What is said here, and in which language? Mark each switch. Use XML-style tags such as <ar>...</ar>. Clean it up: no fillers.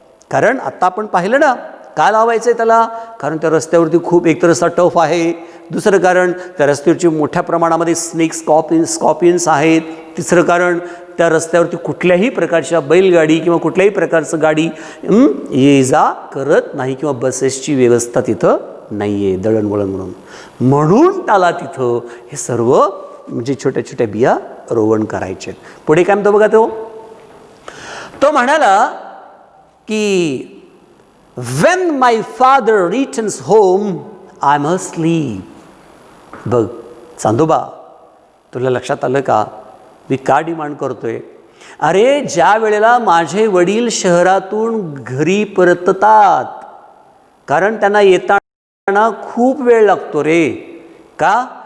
<mr>कारण आत्ता आपण पाहिलं ना, का लावायचं आहे त्याला, कारण त्या रस्त्यावरती खूप एकतर असा टफ आहे, दुसरं कारण त्या रस्त्यावरची मोठ्या प्रमाणामध्ये स्कॉर्पियन्स आहेत, तिसरं कारण त्या रस्त्यावरती कुठल्याही प्रकारच्या बैलगाडी किंवा कुठल्याही प्रकारचं गाडी ये जा करत नाही, किंवा बसेसची व्यवस्था तिथं नाही आहे दळणवळण म्हणून त्याला तिथं हे सर्व म्हणजे छोट्या छोट्या बिया रोवण करायचे. पुढे काय म्हणतो बघा, तो म्हणाला की</mr> <en>when my father returns home I must sleep.</en> <mr>बघ चांदोबा, तुला लक्षात आलं का मी का डिमांड करतोय? अरे ज्या वेळेला माझे वडील शहरातून घरी परततात, कारण त्यांना येताना खूप वेळ लागतो रे, का?</mr>